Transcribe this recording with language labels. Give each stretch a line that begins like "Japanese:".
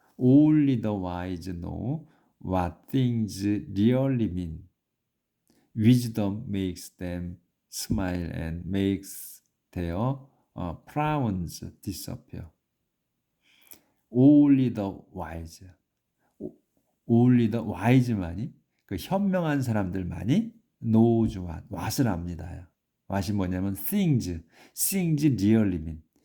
English: Only the wise know what things really mean. Wisdom makes them smile and makes their frowns disappear. Only the wise. Only the wise
Korean: 만이 그 현명한 사람들만이
English: knows what
Korean: 을 압니다.
English: what이
Korean: 뭐냐면
English: things really mean.